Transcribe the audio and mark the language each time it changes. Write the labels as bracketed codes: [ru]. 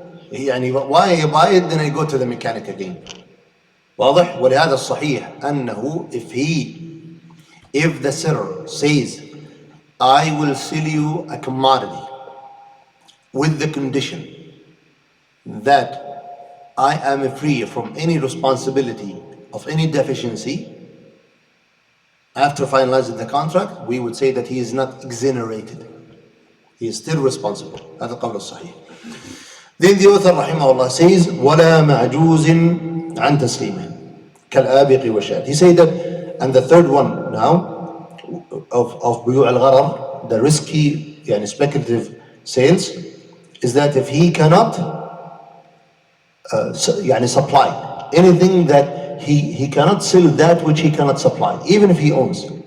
[en] Why I buy it, then I go to the mechanic again. [ar] واضح؟ ولهذا الصحيح أنه [en] if the seller says, I will sell you a commodity with the condition that I am free from any responsibility of any deficiency, after finalizing the contract, we would say that he is not exonerated. He is still responsible. [ar] هذا القول الصحيح. [en] Then the author [ar] رحمه الله says, ولا معجوز عن تسليمه كالآبق والشاة. [en] He said that, and the third one now of بيوع الغرر, the risky, speculative sales, is that if he cannot supply anything, that he cannot sell that which he cannot supply, even if he owns.